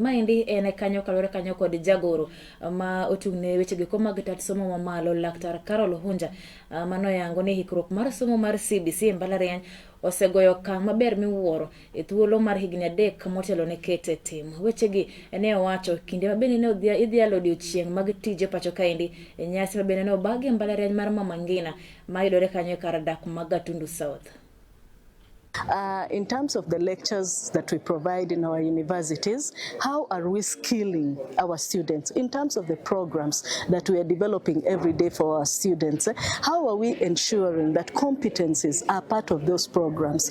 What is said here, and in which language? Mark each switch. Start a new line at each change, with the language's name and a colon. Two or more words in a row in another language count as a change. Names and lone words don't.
Luo (Kenya and Tanzania): Maendi en kanyo kalore kanyo kod jagoro ma ochung'ne weche giko mag tat somo mamalo Laktar Carol Hunja mano yango ni hikruok mar somo mar CBC e mbalariany osegoyo okang' maber miwuoro e thuolo mar higni 3 motelo ne kete tim. Wechegi ne owacho kinde mabende ne idhi alo odiochieng' mag tije pacho kaendi e nyasi mabende ne obagi e mbalariany mar Mama Ngina ma yudore kanyo kar dak ma Gatundu South.
English: In terms of the lectures that we provide in our universities, how are we skilling our students? In terms of the programs that we are developing every day for our students, how are we ensuring that competencies are part of those programs?